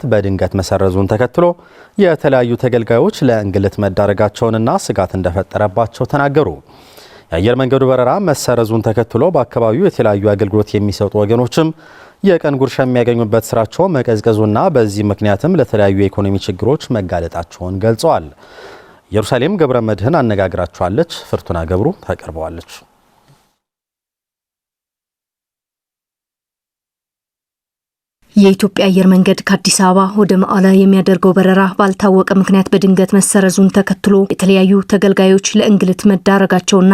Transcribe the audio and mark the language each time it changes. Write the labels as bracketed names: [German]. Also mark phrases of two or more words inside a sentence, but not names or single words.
[Amharic] በድንገት መሰረዙን ተከትሎ የተለያዩ ተገልጋዮች ለእንግልት መዳረጋቸውንና ስጋት እንደፈጠረባቸው ተናገሩ። የአየር መንገዱ በረራ መሰረዙን ተከትሎ በአካባቢው የተለያዩ አገልግሎት የሚሰጡ ወገኖችም የቀን ጉርሻ የሚያገኙበት ስራቸው መቀዝቀዙና በዚህ ምክንያትም ለተለያዩ የኢኮኖሚ ችግሮች መጋለጣቸውን ገልጸዋል። ኢየሩሳሌም ገብረ መድህን አነጋግራቸዋለች። ፍርቱና ገብሩ ታቀርበዋለች። የኢትዮጵያ አየር መንገድ ከአዲስ አበባ ወደ መቀለ የሚያደርገው በረራ ባልታወቀ ምክንያት በድንገት መሰረዙን ተከትሎ የተለያዩ ተገልጋዮች ለእንግልት መዳረጋቸውና